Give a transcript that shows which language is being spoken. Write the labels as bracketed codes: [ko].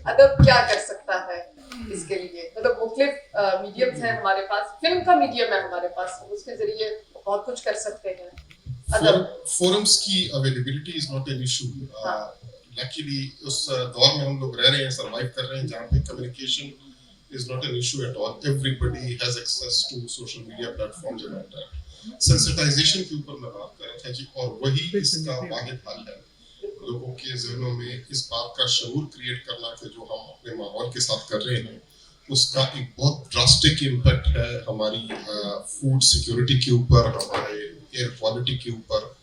[ur] ادب کیا کر سکتا ہے اس کے لیے؟ مطلب مختلف میڈیمز ہیں ہمارے پاس, فلم کا میڈیم ہے ہمارے پاس, اس کے ذریعے بہت کچھ کر سکتے ہیں. [en] Forums کی availability is not an issue. [ur] Likely اس دور میں ہم لوگ رہ رہے ہیں, سروائیو کر رہے ہیں, جہاں پہ communication [en] is not an issue at all. Everybody has access to social media platforms and all that. [ur] Sensitization کے اوپر میں بات کر رہا تھا جی, اور وہی اس کا واحد حل ہے لوگوں کے ذہنوں میں اس بات کا شعور کریٹ کرنا کہ جو ہم اپنے ماحول کے ساتھ کر رہے ہیں اس کا ایک بہت ڈراسٹک امپیکٹ ہے ہماری فوڈ سیکیورٹی کے اوپر, ہمارے ایئر کوالٹی کے اوپر.